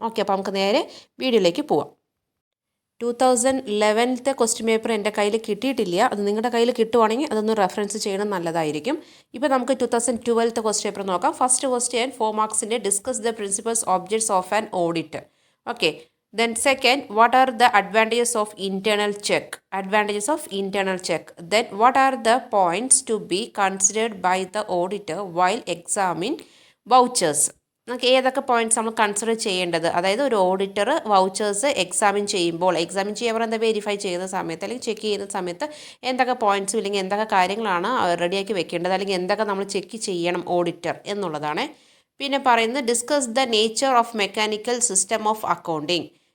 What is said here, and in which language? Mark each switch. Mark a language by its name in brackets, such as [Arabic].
[Malayalam] Okay, അപ്പോൾ നമുക്ക് നേരെ വീഡിയോയിലേക്ക് പോവാം. 2011 ക്വസ്റ്റ്യൻ പേപ്പർ എൻ്റെ കയ്യിൽ കിട്ടിയിട്ടില്ല. അത് നിങ്ങളുടെ കയ്യിൽ കിട്ടുവാണെങ്കിൽ അതൊന്ന് റെഫറൻസ് ചെയ്യണം, നല്ലതായിരിക്കും. ഇപ്പോൾ നമുക്ക് 2012 ക്വസ്റ്റ്യൻ പേപ്പർ നോക്കാം. [English] First question 4 മാർക്സിൻ്റെ discuss the principles objects of an audit. Okay, then second, what are the advantages of internal check? Advantages of internal check. Then what are the points to be considered by the auditor while examining vouchers? [Malayalam] നമുക്ക് ഏതൊക്കെ points നമ്മൾ consider ചെയ്യേണ്ടത്, അതായത് ഒരു auditor vouchers examine ചെയ്യുമ്പോൾ, examine ചെയ്യാൻ എന്താ verify ചെയ്യുന്ന സമയത്ത് അല്ലെങ്കിൽ ചെക്ക് ചെയ്യുന്ന സമയത്ത് എന്തൊക്കെ പോയിന്റ്സ് ഇല്ലെങ്കിൽ എന്തൊക്കെ കാര്യങ്ങളാണ് റെഡിയാക്കി വെക്കേണ്ടത്, അല്ലെങ്കിൽ എന്തൊക്കെ നമ്മൾ ചെക്ക് ചെയ്യണം ഓഡിറ്റർ എന്നുള്ളതാണ്. പിന്നെ പറയുന്നത് [English] Discuss the nature of mechanical system of accounting.